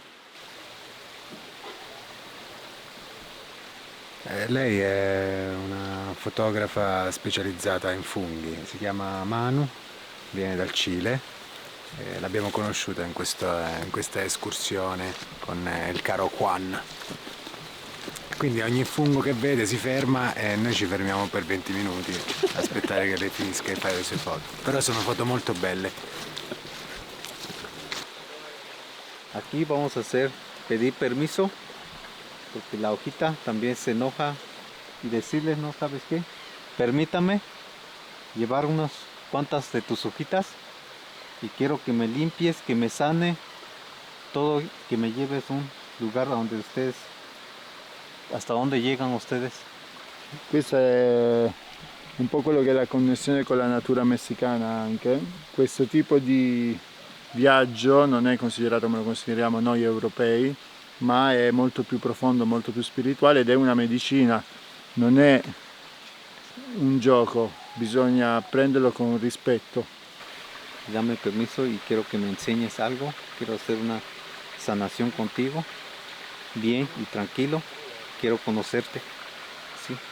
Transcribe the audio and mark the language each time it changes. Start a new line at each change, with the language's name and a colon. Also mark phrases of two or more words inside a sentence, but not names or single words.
Italian: Lei è una fotografa specializzata in funghi, si chiama Manu, viene dal Cile, l'abbiamo conosciuta in questa escursione con il caro Juan. Quindi ogni fungo che vede si ferma e noi ci fermiamo per 20 minuti a aspettare che lei finisca di fare le sue foto. Però sono foto molto belle.
Spanish: Aquí vamos a pedir permiso, porque la hojita también se enoja y decirles, no sabes qué, permítame llevar unas cuantas de tus hojitas y quiero que me limpies, que me sane todo, que me lleves a un lugar donde ustedes, hasta donde llegan ustedes.
Italian: Questo è un po' quello che è la connessione con la natura messicana anche. Questo tipo di viaggio non è considerato come lo consideriamo noi europei, ma è molto più profondo, molto più spirituale ed è una medicina, non è un gioco, bisogna prenderlo con rispetto.
Spanish: Dame permiso y quiero que me enseñes algo, quiero hacer una sanación contigo, bien y tranquilo, quiero conocerte.